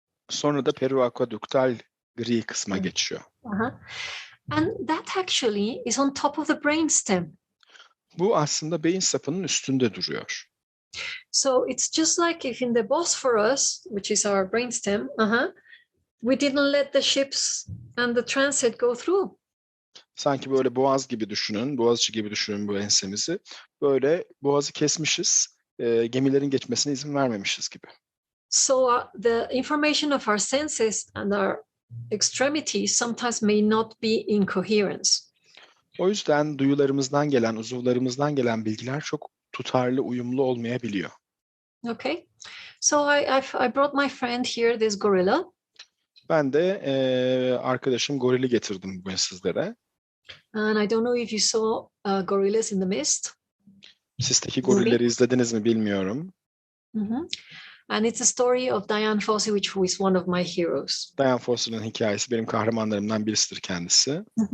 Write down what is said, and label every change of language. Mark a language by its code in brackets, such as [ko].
[tr] Sonra da periaqueduktal gri kısma geçiyor. [en] And that actually is on top of the brainstem. [tr] Bu aslında beyin sapının üstünde duruyor. [en] So it's just like if in the Bosphorus, which is our brainstem, we didn't let the ships and the transit go through. [tr] Sanki böyle boğaz gibi düşünün, boğazçı gibi düşünün bu ensemizi. Böyle boğazı kesmişiz, gemilerin geçmesine izin vermemişiz gibi. [en] So the information of our senses and our extremities sometimes may not be in coherence. [tr] O yüzden duyularımızdan gelen, uzuvlarımızdan gelen bilgiler çok tutarlı, uyumlu olmayabiliyor. [en] Okay, so I brought my friend here, this gorilla. [tr] Ben de arkadaşım gorili getirdim bugün sizlere. [en] And I don't know if you saw Gorillas in the Mist. [tr] Sisteki gorilleri izlediniz mi bilmiyorum. [en] And it's a story of Dian Fossey, which was one of my heroes. [tr] Dian Fossey'nin hikayesi benim kahramanlarımdan birisidir kendisi.